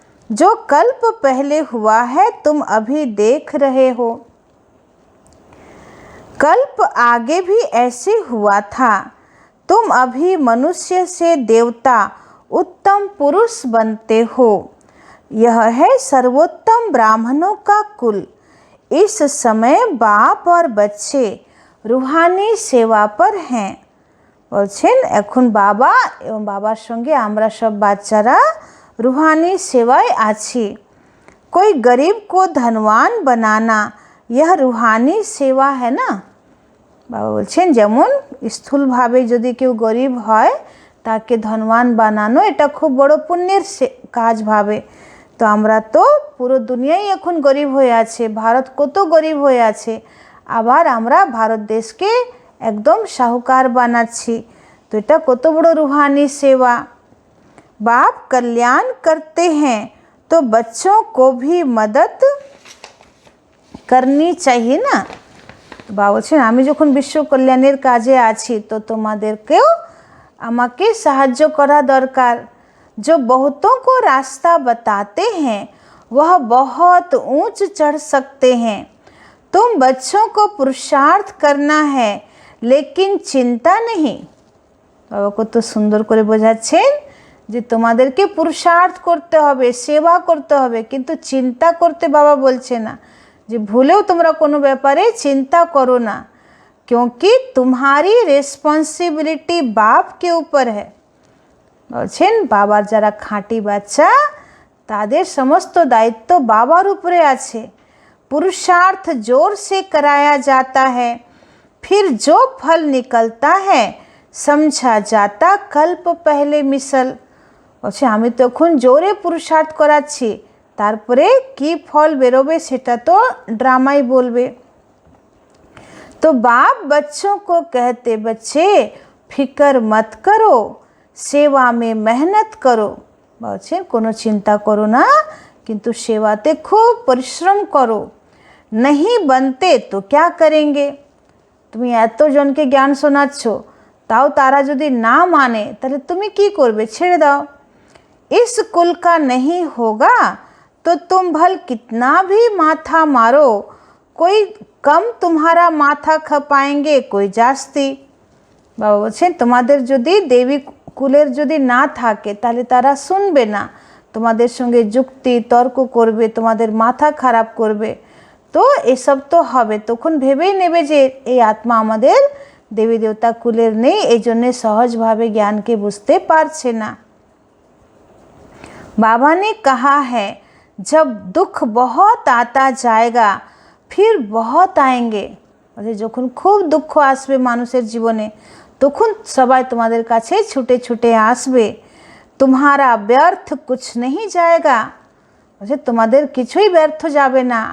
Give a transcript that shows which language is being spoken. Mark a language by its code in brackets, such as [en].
[hi] जो कल्प पहले हुआ है तुम अभी देख रहे हो, कल्प आगे भी ऐसे हुआ था। तुम अभी मनुष्य से देवता उत्तम पुरुष बनते हो। यह है सर्वोत्तम ब्राह्मणों का कुल। इस समय बाप और बच्चे रूहानी सेवा पर हैं। [bn] বলছেন এখন বাবা এবং বাবার সঙ্গে আমরা সব বাচ্চারা रूहानी सेवाएं आছি। [hi] कोई गरीब को धनवान बनाना यह रूहानी सेवा है ना। [bn] বাবা বলছেন যেমন স্থূলভাবে যদি কেউ গরিব হয় তাকে ধনবান বানানো এটা খুব বড় পুণ্যের কাজ ভাবে। তো আমরা তো পুরো দুনিয়াই এখন গরিব হয়ে আছে, ভারত কত গরিব হয়ে আছে, আবার আমরা ভারত দেশকে একদম সাহুকার বানাচ্ছি। তো এটা কত বড় रूहानी सेवा। [hi] बाप कल्याण करते हैं तो बच्चों को भी मदद करनी चाहिए ना। [bn] বাবা বলছেন আমি যখন বিশ্ব কল্যাণের কাজে আছি তো তোমাদেরকেও আমাকে সাহায্য করা দরকার। [hi] जो बहुतों को रास्ता बताते हैं वह बहुत ऊंच चढ़ सकते हैं। तुम बच्चों को पुरुषार्थ करना है लेकिन चिंता नहीं। [bn] বাবা কত সুন্দর করে বোঝাচ্ছেন যে তোমাদেরকে পুরুষার্থ করতে হবে, সেবা করতে হবে, কিন্তু চিন্তা করতে বাবা বলছে না যে ভুলেও তোমরা কোনো ব্যাপারে চিন্তা করো না, [hi] क्योंकि तुम्हारी रिस्पॉन्सिबिलिटी बाप के ऊपर है। [bn] বলছেন বাবার যারা খাঁটি বাচ্চা তাদের সমস্ত দায়িত্ব বাবার উপরে আছে। [hi] पुरुषार्थ जोर से कराया जाता है, फिर जो फल निकलता है समझा जाता कल्प पहले मिसल। [bn] বলছে আমি তো এখন জোরে পুরুষার্থ করাচ্ছি, তারপরে কি ফল বেরোবে সেটা তো ড্রামাই বলবে। [hi] तो बाप बच्चों को कहते, बच्चे फिकर मत करो, सेवा में मेहनत करो। [bn] बच्चे कोनो चिंता करो ना, किंतु सेवाते खूब परिश्रम करो। [hi] नहीं बनते तो क्या करेंगे? [bn] তুমি এত জনকে জ্ঞান শোনাচ্ছ, তাও তারা যদি না মানে তাহলে তুমি কি করবে? ছেড়ে দাও। [hi] इस कुल का नहीं होगा तो तुम भल कितना भी माथा मारो, कोई कम तुम्हारा माथा खपाएंगे, कोई जास्ती। [bn] বাবা বলছেন তোমাদের যদি দেবী কুলের যদি না থাকে তাহলে তারা শুনবে না, তোমাদের সঙ্গে যুক্তি তর্ক করবে, তোমাদের মাথা খারাপ করবে। তো এসব তো হবে, তখন ভেবেই নেবে যে এই আত্মা আমাদের দেবী দেবতা কুলের নেই, এই জন্যে সহজভাবে জ্ঞানকে বুঝতে পারছে না। [hi] बाबा ने कहा है जब दुख बहुत आता जाएगा फिर बहुत आएंगे। [bn] যখন খুব দুঃখ আসবে মানুষের জীবনে তখন সবাই তোমাদের কাছে ছুটে ছুটে আসবে। [hi] तुम्हारा व्यर्थ कुछ नहीं जाएगा, [bn] তোমাদের কিছুই ব্যর্থ যাবে না।